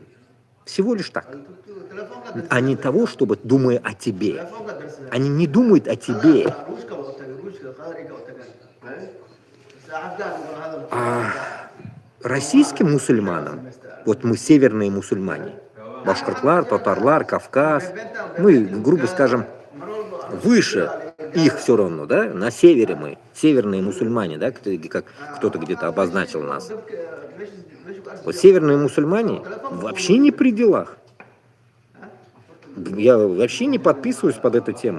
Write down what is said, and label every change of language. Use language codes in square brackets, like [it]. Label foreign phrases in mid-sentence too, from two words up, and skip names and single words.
[ru] Всего лишь так. А не того, чтобы думая о тебе. Они не думают о тебе. А российским мусульманам, вот мы северные мусульмане, [tt] башкортлар, татарлар, Кавказ, [ru] мы, грубо скажем, выше их все равно, да, на севере мы, северные мусульмане, да, как кто-то где-то обозначил нас. Вот северные мусульмане вообще не при делах. Я вообще не подписываюсь под эту тему.